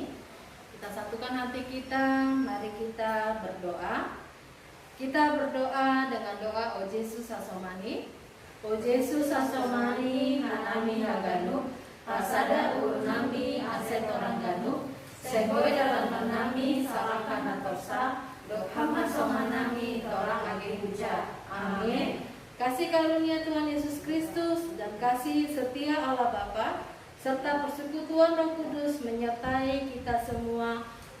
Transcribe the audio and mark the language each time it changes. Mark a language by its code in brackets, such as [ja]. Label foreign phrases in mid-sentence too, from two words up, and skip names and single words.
[id] Kita satukan hati kita, mari kita berdoa. Kita berdoa dengan doa O Yesus Asomani. [bts] O Yesus Asomani hanami haganu, pasada urnami asetorang ganu, segoy dalam menami salakan hatorsa, dokhama somanami torang age huja. [id] Amin. Kasih karunia Tuhan Yesus Kristus dan kasih setia Allah Bapa serta persekutuan Roh Kudus menyertai kita semua